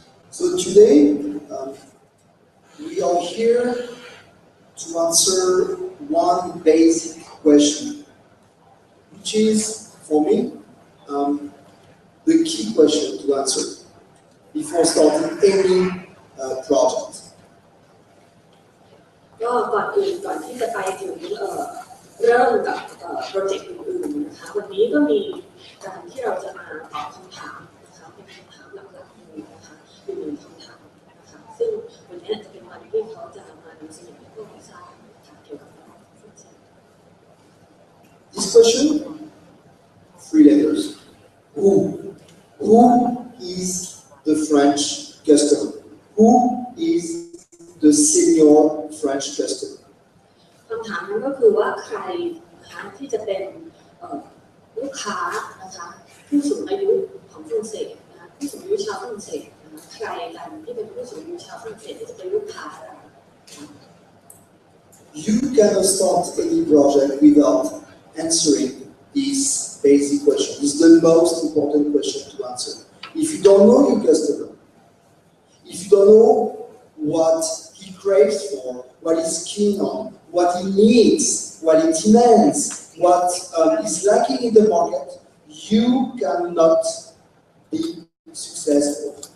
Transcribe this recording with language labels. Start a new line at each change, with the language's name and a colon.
English: So today, we are here to answer one basic question, which is, for me, the key question to answer before starting any project.
Thai: ก็ก่อนที่จะไปถึงเริ่มกับโปรเจกต์อื่นๆนะคะวันนี้ก็มีการที่เราจะมาตอบคำถามนะคะเป็นคำถามหลักๆเลยนะคะอยู่หนึ่งคำถามนะคะซึ่งวันนี้จะเป็นวันที่เขาจะมานำเสนอให้พวกเราทราบนะคะเกี่ยวกับตลาดฝรั่งเศส
English: This question, 3 letters. Who is the French customer? Who is the senior French customer?
Thai: คำถามนั้นก็คือว่าใครนะคะที่จะเป็นลูกค้านะคะผู้สูงอายุของฝรั่งเศสนะคะผู้สูงอายุชาวฝรั่งเศสนะคะใครกันที่เป็นผู้สูงอายุชาวฝรั่งเศสที่จะเป็นลูกค้าเรา
English: You cannot start any project without answering this basic question. It's the most important question to answer. If you don't know your customer, if you don't know what he craves for, what he's keen on, what he needs, what he demands, what is lacking in the market, you cannot be successful.